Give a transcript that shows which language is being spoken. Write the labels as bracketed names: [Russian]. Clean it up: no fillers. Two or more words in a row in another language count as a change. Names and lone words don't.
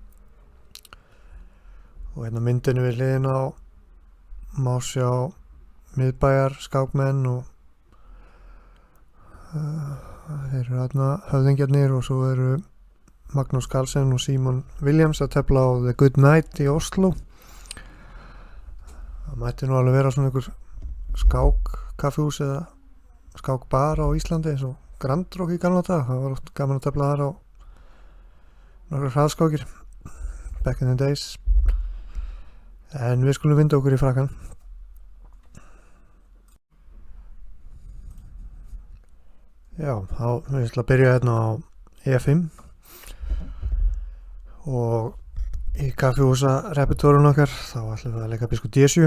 [Icelandic] Og hérna myndinu við hliðin á má sjá miðbæjar skákmenn og þeir eru hérna höfðingjarnir og svo eru Magnús Carlsen og Simon Williams að tefla á The Good Night í Oslo. Það mætti nú alveg vera svona ykkur skákkaffihús eða skákbar á Íslandi eins og Grand Rock í gamla daga. Það var oft gaman að tefla þar á nokkrar hraðskákir [English] back in the days. [Icelandic] En við skulum vinda okkur í frakkan. Já, við ætlum að byrja hérna á E5 og í kaffihúsa repertórun okkar þá ætlum við að leika Biskup D7.